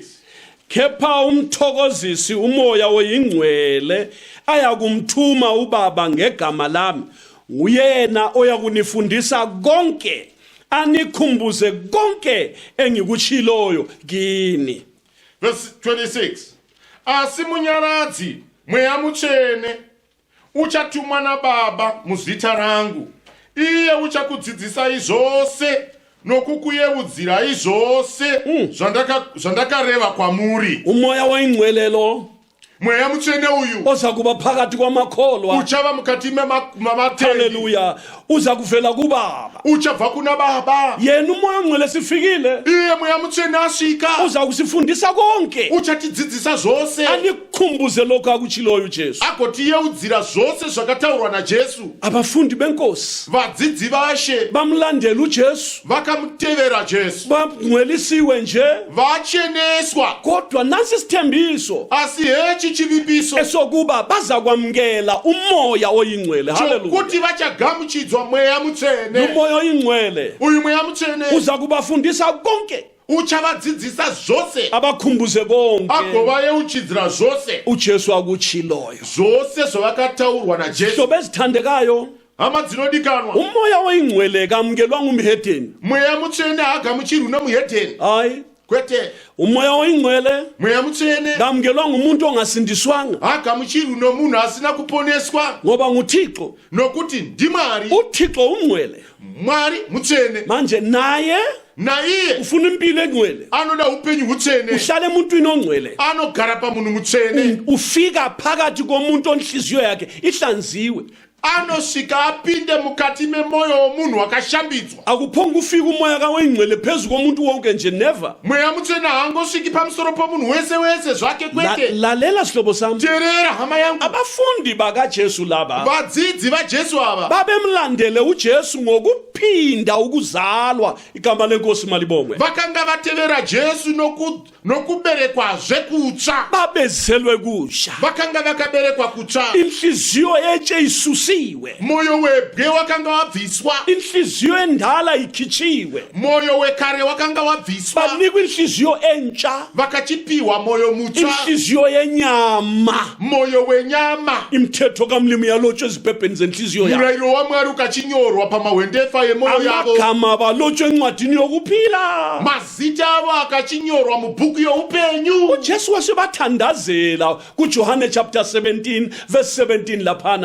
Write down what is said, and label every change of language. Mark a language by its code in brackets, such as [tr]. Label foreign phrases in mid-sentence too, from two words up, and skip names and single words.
[nd] kepha umthokozisi umoya oyingcwele ayakumthuma ubaba ngegama lami, uyena oyakunifundisa konke anikhumbuze konke engikutshiloyo kini. [en] verse 26, [sn] asi munyaradzi Mweya Mutsvene uchatumwa naBaba muzita rangu, iye uchakudzidzisai zvose nokukuyeudzirai zvose zvandakareva kwamuri. [nd] Umoya oyingcwelelo [sn] Mweya Mutsvene uyu [nd] oza kuba phakathi kwamakholwa. [sn] uchava mukati mamatendi, Haleluya. [nd] Uza kuvela kubaba. [sn] uchabva kuna Baba. [nd] Yena umoya ongcwele sifikile [sn] Iye Mweya Mutsvene asvika [nd] uza kusifundisa konke [sn] uchatidzidzisa zvose [nd] abakhumbuze lokho akutshiloyo uJesu. [sn] agotiyeudzira zvose zvakataurwa najesu. [nd] Abafundi benkosi [sn] vadzidzi vashe [nd] bamlandela uJesu, [sn] vakamutevera jesu, [nd] bangcwelisiwe nje, [sn] vacheneswa. [nd] kodwa nansi isithembiso [sn] asi hechi chivimbiso [nd] esokuba baza kwamkela umoya oyingcwele. Haleluya. [sn] chokuti vachagamuchidzwa mweya mutsvene. [nd] Umoya oyingcwele [sn] uyu mweya mutsvene [nd] uza kubafundisa konke, [sn] uchavadzidzisa zvose, [nd] abakhumbuze konke [sn] agovayeuchidzira zvose, [nd] uJesu akutshiloyo. [sn] zvose zvavakataurwa najesu. [nd] Hlobo ezithandekayo, [sn] hama dzinodikanwa, [nd] umoya oyingcwele kamkelwa ngumhedeni. [sn] mweya mutsvene haagamuchirwi nomuhedheni, [nd] Hayi, [sn] kwete. [nd] umoya oyingcwele [sn] mweya mutsvene [nd] kamkelwa ngumuntu ongasindiswanga, [sn] haagamuchirwi nomunhu asina kuponeswa, [nd] ngoba nguThixo. [sn] nokuti ndimwari. [nd] uThixo ungcwele, [sn] mwari mutsvene, [nd] manje naye [sn] naiye [nd] ufuna impilo engcwele, [sn] anoda upenyu hutsvene, [nd] uhlale emuntwini ongcwele, [sn] anogara pamunhu mutsvene, [nd] ufika phakathi komuntu onhliziyo yakhe ihlanziwe. [sn] anosvika apinde mukati memwoyo womunhu wakashambidzwa. [nd] Akuphonga ufika umoya kaOyingcwele phezu komuntu wonke nje, never. [sn] mweya mutsvene haangosviki pamusoro pomunhu wese wese zvake kwete. [nd] Lalela sihlobo sami, [sn] teerera hama yangu, [nd] abafundi bakaJesu laba [sn] vadzidzi vajesu ava [nd] babemlandele uJesu ngokuphinda ukuzalwa. Igama lenkosi malibongwe. [sn] vakanga vatevera jesu nokuberekwazve kutsva. [nd] Babezelwe kusha, [sn] vakanga vakaberekwa kutsva. [nd] inhliziyo etshe isusiwe, [sn] mwoyo webwe wakanga wabviswa, [nd] inhliziyo endala ikhitshiwe, [sn] mwoyo wekare wakanga wabviswa, [nd] banikwa inhliziyo entsha, [sn] vakachipiwa mwoyo mutsva, [nd] inhliziyo yenyama. [sn] mwoyo wenyama. [nd] Imithetho kaMlimi yalotshwe ezibhebheni zenhliziyo yabo, [sn] murayiro wamwari ukachinyorwa pamahwendefa emwoyo yavo, [nd] amagama balotshwe encwadini yokuphila. [sn] mazita avo akachinyorwa mubhuku youpenyu. [nd] uJesu wasebathandazela kuJohane [en] chapter 17 verse 17 [nd] laphana.